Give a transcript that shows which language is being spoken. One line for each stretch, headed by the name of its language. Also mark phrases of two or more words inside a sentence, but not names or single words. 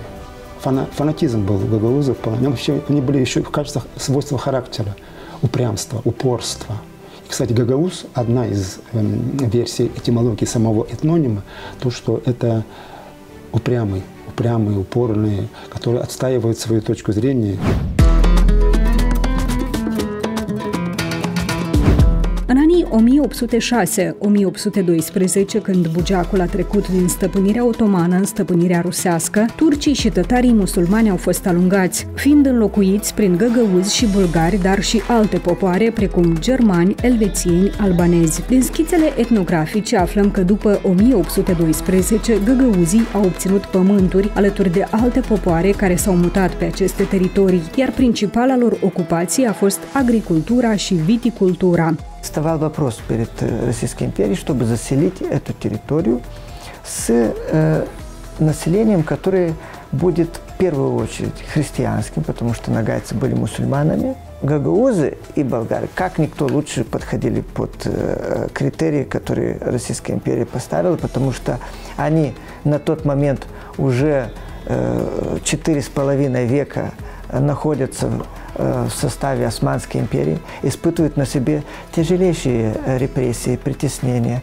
Russian: Фанатизм был у гагаузов. Они были еще в качестве свойства характера, упрямства, упорства. И, кстати, гагауз – одна из версий этимологии самого этнонима, то, что это упрямый, упорные, которые отстаивают свою точку зрения.
Romanian: În anii 1806-1812, când Bugeacul a trecut din stăpânirea otomană în stăpânirea rusească, turcii și tătarii musulmani au fost alungați, fiind înlocuiți prin găgăuzi și bulgari, dar și alte popoare, precum germani, elvețieni, albanezi. Din schițele etnografice aflăm că după 1812, găgăuzii au obținut pământuri alături de alte popoare care s-au mutat pe aceste teritorii, iar principala lor ocupație a fost agricultura și viticultura.
Russian: Вставал вопрос перед Российской империей, чтобы заселить эту территорию с населением, которое будет в первую очередь христианским, потому что нагайцы были мусульманами. Гагаузы и болгары, как никто лучше подходили под критерии, которые Российская империя поставила, потому что они на тот момент уже 4,5 века находятся в составе Османской империи, испытывают на себе тяжелейшие репрессии, притеснения.